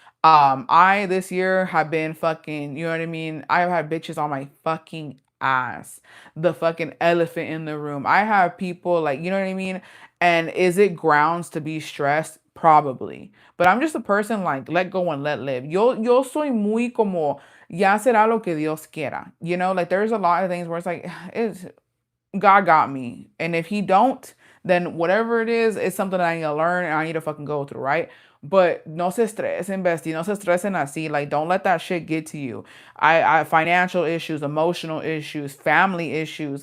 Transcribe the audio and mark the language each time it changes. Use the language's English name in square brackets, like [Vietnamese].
[English] I this year have been fucking, you know what I mean? I've had bitches on my fucking ass. The fucking elephant in the room. I have people like, you know what I mean? And is it grounds to be stressed? Probably. But I'm just a person like let go and let live. [Spanish] Yo soy muy como ya será lo que Dios quiera. [English] Like there's a lot of things where it's like it's God got me. And if he don't, then whatever it is, it's something that I need to learn and I need to fucking go through, right? But [Spanish] no se estresen, [English] bestie. [Spanish] No se estresen así. [English] Like, don't let that shit get to you. I financial issues, emotional issues, family issues.